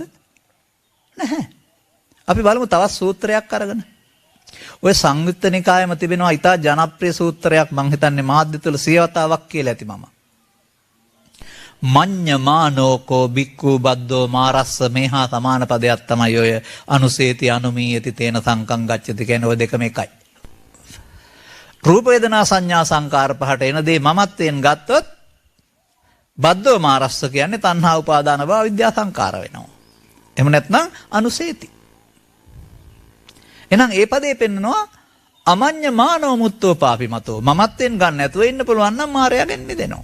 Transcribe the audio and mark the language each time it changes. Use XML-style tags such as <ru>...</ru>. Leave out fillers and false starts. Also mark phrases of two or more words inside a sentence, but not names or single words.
<si>නැහැ. අපි බලමු තවත් සූත්‍රයක් අරගෙන. ඔය සංයුත්ත නිකායෙම තිබෙනවා ඊටා ජනප්‍රිය සූත්‍රයක් මං හිතන්නේ මාධ්‍ය තුල 100 වතාවක් කියලා ඇති මම.</si> <pi>මඤ්ඤමානෝකෝ බික්ඛු බද්දෝ මාරස්ස</pi> <si>මේහා සමාන පදයක් තමයි ඔය</si> <pi>අනුසේති අනුමීයති තේන සංකං ගච්ඡති</pi> <si>කියන්නේ ඔය දෙකම එකයි. රූප වේදනා සංඥා සංකාර පහට එන දේ මමත්වයෙන් ගත්තොත්</si> <pi>බද්දෝ මාරස්ස</pi> <si>කියන්නේ තණ්හා උපාදාන භව විද්‍යා සංකාර වෙනවා. එහෙම නැත්නම් අනුසේති. එහෙනම් ඒ පදේ පෙන්නනවා</si> <pi>අමඤ්ඤමානෝ මුත්තෝ පාපිමතෝ</pi> <si>මමත්වයෙන් ගන්න නැතුව ඉන්න පුළුවන් නම් මායයෙන් මිදෙනවා.</si>